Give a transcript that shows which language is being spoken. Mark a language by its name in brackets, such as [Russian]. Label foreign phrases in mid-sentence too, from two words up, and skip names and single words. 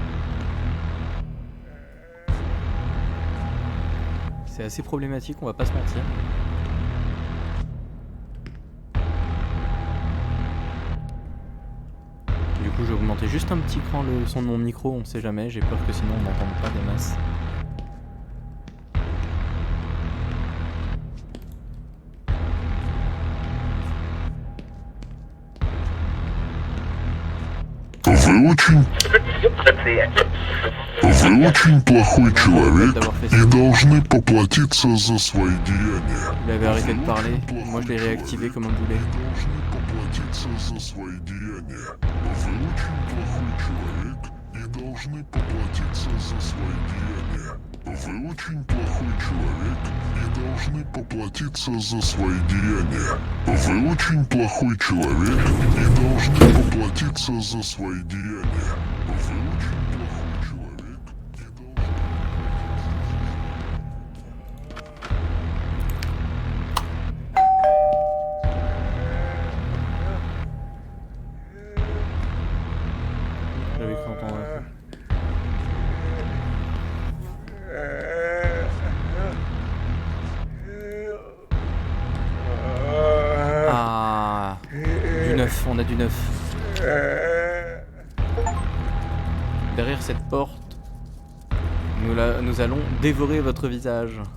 [French] C'est assez problématique, on va pas se mentir. Du coup, je vais augmenter juste un petit cran le son de mon micro, on sait jamais, j'ai peur que sinon on n'entende pas des masses. [Russian] Вы очень плохой человек и должны поплатиться за свои деяния. [French] Il avait arrêté de parler, moi je l'ai réactivé comme un boulet. [Russian] Вы очень плохой человек и должны поплатиться за свои деяния. Вы очень плохой человек и должны поплатиться за свои деяния. Вы очень плохой человек и должны поплатиться за свои деяния. [French] J'avais cru entendre un peu. Ah, du neuf, on a du neuf. Derrière cette porte, nous allons dévorer votre visage.